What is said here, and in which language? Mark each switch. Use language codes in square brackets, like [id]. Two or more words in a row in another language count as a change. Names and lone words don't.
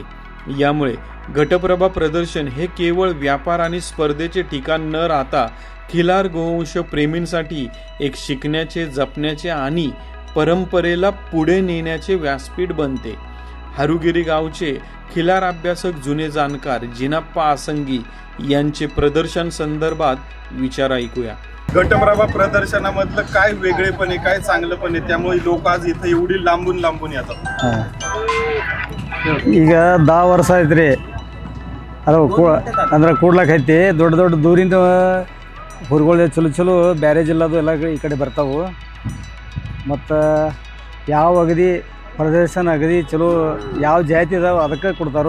[mr] यामुळे घटप्रभा प्रदर्शन हे केवळ व्यापार आणि स्पर्धेचे ठिकाण न राहता खिलार गोवंश प्रेमींसाठी एक शिकण्याचे, जपण्याचे आणि परंपरेला पुढे नेण्याचे व्यासपीठ बनते. हारुगिरी गावचे खिलार अभ्यासक जुने जाणकार जिनाप्पा आसंगी यांचे प्रदर्शन संदर्भात विचार ऐकूया. घटप्रभा प्रदर्शनामधलं काय वेगळेपण आहे, काय चांगलंपण आहे, त्यामुळे लोक आज इथे एवढी लांबून लांबून येतात. [kn] ಈಗ 10 ವರ್ಷ ಆಯ್ತು ರೀ. ಅದು ಅಂದ್ರೆ ಕೂಡ್ಲಕ್ಕೈತಿ ದೊಡ್ಡ ದೊಡ್ಡ ದೂರಿಂದ ಹುರುಗಳು ಚಲೋ ಚಲೋ ಬ್ಯಾರೆ ಜಿಲ್ಲಾದು ಎಲ್ಲ ಈ ಕಡೆ ಬರ್ತಾವೆ. ಮತ್ತು ಯಾವ ಅಗದಿ ಪ್ರದರ್ಶನ ಅಗದಿ ಚಲೋ ಯಾವ ಜಾತಿ ಇದಾವೆ ಅದಕ್ಕೆ ಕೊಡ್ತಾರೋ.